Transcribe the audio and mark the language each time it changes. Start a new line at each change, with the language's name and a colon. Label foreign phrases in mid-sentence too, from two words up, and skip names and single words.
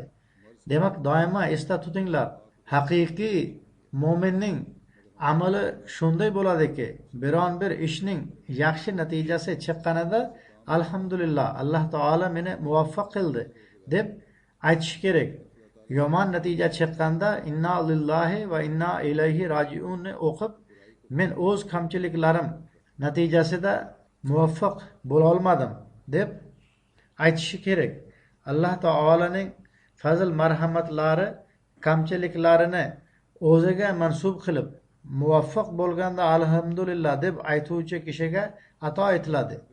Uzbek: Demak, doimo esda tutinglar, haqiqiy mo'minning amali shunday bo'ladiki, biron bir ishning yaxshi natijasi chiqqanida alhamdulillah, Alloh taolo meni muvaffaq qildi deb aytish kerak. Yomon natija chiqqanda
Arabic: إنا لله وإنا إليه راجعون
Uzbek: o'qib, men o'z kamchiliklarim natijasida muvaffaq bo'la olmadim deb aytishi kerak. Alloh taolaning fazl marhamatlari kamchiliklarini o'ziga mansub qilib muvaffaq bo'lganda alhamdulillah deb aytuvchi kishiga ato etiladi.